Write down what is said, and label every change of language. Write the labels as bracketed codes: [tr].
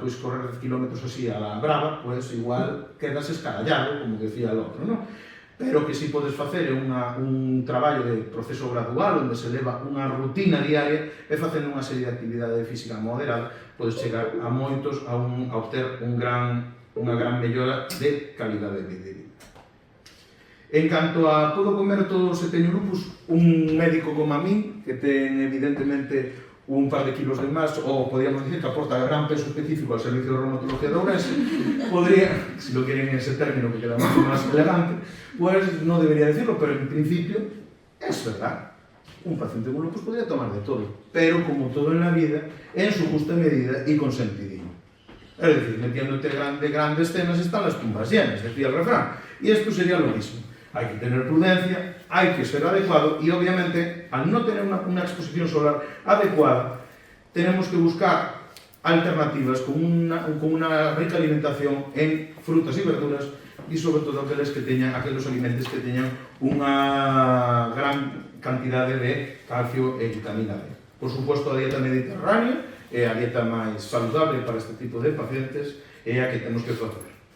[gl] Pois correr 10 kilómetros [es] así a la brava, [gl] pois igual quedas escarallado, [es] como decía el outro, [gl] non? Pero que si podes facer un traballo de proceso gradual onde se leva unha rutina diaria e facendo unha serie de actividade física moderada, podes chegar a moitos a obter unha gran mellora de calidade de vida. En canto a podo comer todo se teño lupus, un médico como a min, que ten evidentemente un par de kilos de máis, ou podríamos dicir que aporta gran peso específico al servicio de reumatología de Ourense, podría, [es] si lo quieren en ese término que queda mucho más elegante, pues no debería decirlo, pero en principio es verdad. Un paciente con lupus podría tomar de todo, pero como todo en la vida, en su justa medida y con sentidillo. Es decir, metiéndote grandes cenas están las tumbas llenas, decía el refrán. Y esto sería lo mismo. Hay que tener prudencia, hay que ser adecuado y obviamente al no tener una exposición solar adecuada tenemos que buscar alternativas con una rica alimentación en frutas y verduras y sobre todo aquellos alimentos que tengan una gran cantidad de calcio e vitamina D. Por supuesto, [gl] a dieta mediterránea é a dieta máis saludable para este tipo de pacientes e a que temos que facer.